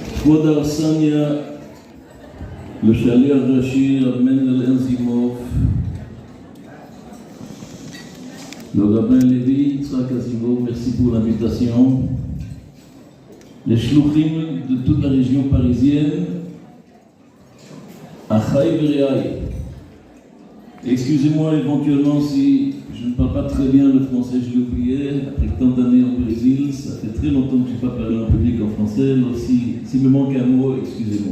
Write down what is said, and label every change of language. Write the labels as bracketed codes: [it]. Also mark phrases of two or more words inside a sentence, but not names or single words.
[he] כבוד הרס"ניה, לשליח הראשי רב מנדל אנזימוב, [fr] le rabbin Lévi Yitzhak Azimov, merci pour l'invitation. Les shluchim de toute la région parisienne, [he] אחיי ורעיי. [fr] Excusez-moi éventuellement si je ne parle pas très bien le français, je l'ai oublié, après tant d'années au Brésil, ça fait très longtemps que je n'ai pas parlé en public en français, donc s'il me manque un mot, excusez-moi.